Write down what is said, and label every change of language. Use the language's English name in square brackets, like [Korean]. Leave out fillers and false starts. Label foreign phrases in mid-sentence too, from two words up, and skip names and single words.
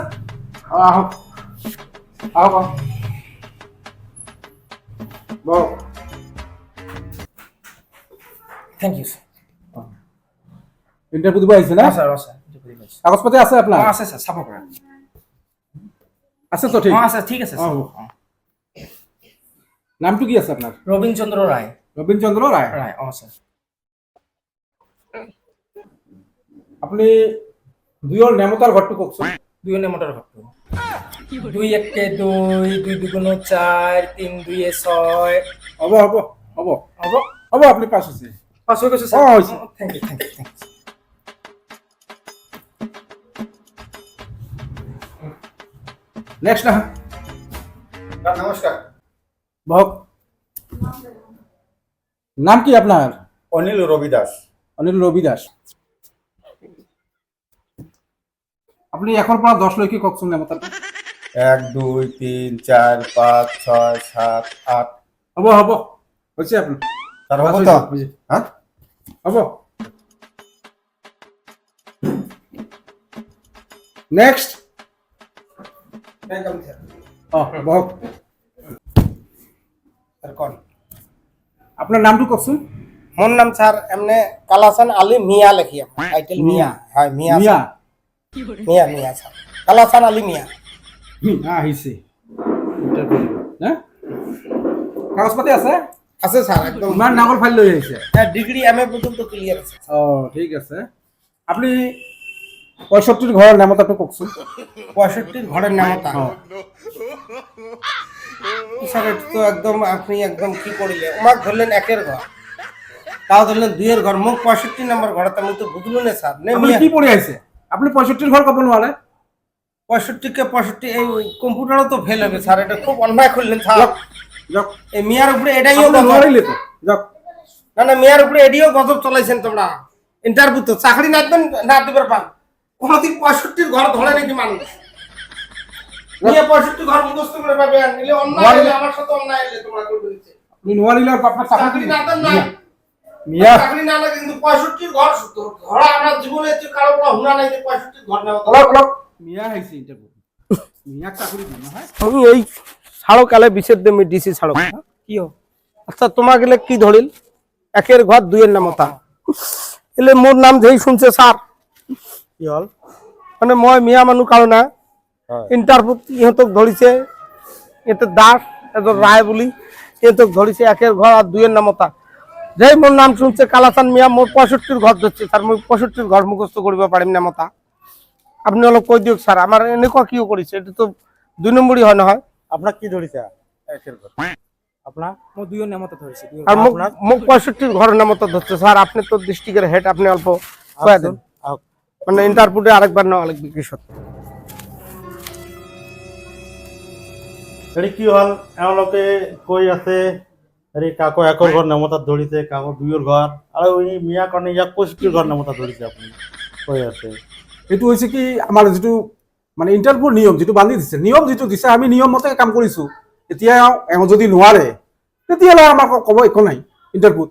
[Assamese] আহক আহক বহক। [English] থ্যাংক ইউ স্যার। [Assamese] ইণ্টাৰভিউ দিব আহিছে না? স্যার কাগজপাতি আছে আপোনাৰ? আছে স্যার, চাব পাৰা। আছে তো ঠিক? আছে, ঠিক আছে স্যার। নামটো কি আছে আপোনাৰ? রবীন চন্দ্র রায়। ৰবীন চন্দ্ৰ ৰায়। রায়, স্যার। আপুনি দুইৰ নেমতাৰ ঘৰটো কওকচোন। 2 নেমতার ঘরটো। 2 1 2, 2 2 4, 3 2 6। হ'ব হ'ব হ'ব হ'ব? হ'ব, আপুনি পাছ হৈছে। [Bangla] পাস হয়ে গেছে স্যার। [Assamese] হৈছে। [English] থ্যাংক ইউ, থ্যাংক ইউ, থ্যাংক ইউ। [Assamese] নেক্সট আহা। নমস্কার। বহক। নাম কি আপনার? অনিল রবি দাস। অনিল রবি দাস। আপনি 1 পৰা 10 লৈকে কওকচোন নেমতাৰ। 1 2 3 4 5 6 7 8। হ'ব হ'ব, হৈছে আপুনি। [Bangla] স্যার হবো তো? হ্যাঁ [Assamese] হ'ব। নেক্সট। বহক। [Bangla] স্যার কোন? [Assamese] আপনার নামটো কওকচোন। [Bangla] মোৰ নাম স্যার এমনে কালাচান আলী মিয়া লেখি, টাইটেল মিয়া। [Assamese] হয় মিয়া। মিয়া। [Bangla] মিয়া মিয়া স্যার, কালাচান আলী মিয়া। [Assamese] আহিছে ইণ্টাৰভিউ না? কাগজপাতি আছে? [Bangla] আছে স্যার, একদম। [Assamese] ইমান ডাঙৰ ফাইল লৈ আহিছে। [Bangla] ডিগ্রি এমএ পর্যন্ত ক্লিয়ার আছে। [Assamese] ঠিক আছে। আপনি 65 ঘৰৰ নেমতাটো কওকচোন। [Bangla] 65 ঘরের নামতা। স্যার এটা তো একদম আপনি একদম কি করিলে, আমাক ধরলেন 1-এর ঘর, তাও ধরলেন 2-এর ঘর, মোক 65 নম্বর ঘর, আমি তো বুঝলো না স্যার। নে [Assamese] আপুনি কি পঢ়ি আহিছে? আপুনি 65 ঘৰ ক'ব নোৱাৰে? [Bangla] 65 কে 65 এই কম্পিউটারও তো ফেল হবে স্যার, এটা খুব অন্যায় করলেন স্যার। [Assamese] যাওক। [Bangla] এই মিয়ার উপরে এটাইও আপনি গজব। [Assamese] নোৱাৰিলে তো যাওক। [Bangla] না না, মিয়ার উপরে এটাইও গজব চলাইছেন তোমরা। ইন্টারভিউ তো চাকরি না দেন না দিবার পান, কোনদিন 65 ঘর ধরে নাকি মানুষ? মিয়া 65 ঘর মুখস্থ করে পাবে, নিলে অন্যায় হলে আমার সাথে অন্যায় হলে তোমরা করবে নিচে। [Assamese] আপনি নোৱাৰিলে আপনার [Bangla] চাকরি না দেন না, মিয়া চাকরি না লাগে কিন্তু 65 ঘর ধরা আমরা জীবনে কারো কোনো হুনা নাই যে 65 ঘর নেওয়া। [Assamese] অলপ মিয়া আহিছে ইণ্টাৰভিউ। মিয়াক চাকৰি দিম নহয়। [Bangla] আমি এই ছাড়কালে বিশেষ দেমি ডিসি ছাড়ক কি হো। আচ্ছা তোমার গেলে কি ধরিল 1-এর ঘর 2-এর নামতা, এলে মোর নাম যেই শুনছে স্যার কি হল, মানে মই মিয়া মানুষ কারণ না ইন্টারভিউ ইহতক ধরিছে, এতে দাস এত রায় বলি ইহতক ধরিছে 1-এর ঘর আর 2-এর নামতা। যেই মোর নাম শুনছে কালাচান মিয়া, মোর 65 ঘর ধরছে স্যার, মই 65 ঘর মুখস্থ করিব পারিম নামতা। [Assamese] আপনি অলপ কৈ দিয়ক স্যার, [Bangla] আমার [Assamese] এনেকুৱা কিয় কৰিছে, [Bangla] এটা তো 2 নম্বরই [Assamese] হয় নহয়। [Bangla] আপনার কি ধরিছে 1-এর ঘর? আপনার মো 2 নেমতা ধরেছি। আর মোক 65 ঘরের নামতা ধরছে স্যার। আপনি তো ডিস্ট্রিক্টের হেড, আপনি অল্প কয়া দেন, মানে ইন্টারভিউতে আরেকবার নেওয়া লাগবে কি সত্য। [Assamese] এটি কি হল এওঁলোকে কৈ আছে হেৰি কাকো 1-ৰ ঘৰ নেমতাত ধৰিছে, কাকো 2-ৰ ঘৰ, আৰু এই মিয়া কাৰণে ইয়াক 65 ঘৰ নেমতাত ধৰিছে আপুনি কৈ আছে। এইটো হৈছে কি আমাৰ যিটো মানে ইণ্টাৰভিউৰ নিয়ম যিটো বান্ধি দিছে, নিয়ম যিটো দিছে আমি নিয়ম মতে কাম কৰিছো। এতিয়া এওঁ যদি নোৱাৰে তেতিয়াহ'লে আমাক ক'ব একো নাই ইণ্টাৰভিউত।